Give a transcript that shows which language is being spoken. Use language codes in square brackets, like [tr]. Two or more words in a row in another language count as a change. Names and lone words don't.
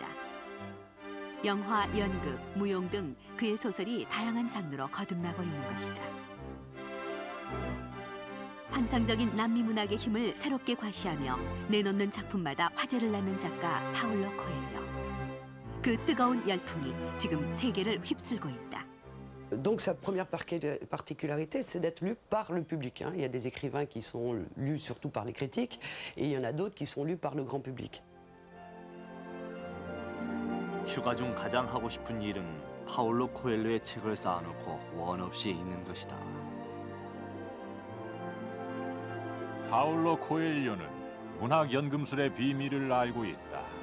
[ko] 영화, 연극, 무용 등 그의 소설이 다양한 장르로 거듭나고 있는 것이다. 환상적인 남미 문학의 힘을 새롭게 과시하며 내놓는 작품마다 화제를 낳는 작가 파울로 코엘료. 그 뜨거운 열풍이 지금 세계를 휩쓸고 있다. [fr] Donc sa première particularité, c'est d'être lu par le public. Il y a des écrivains qui sont lus surtout par les critiques, et il y en a d'autres qui sont lus par le grand public. [ko] 휴가 중 가장 하고 싶은 일은 파울로 코엘료의 책을 쌓아놓고 원 없이 읽는 것이다. 파울로 코엘료는 문학 연금술의 비밀을 알고 있다.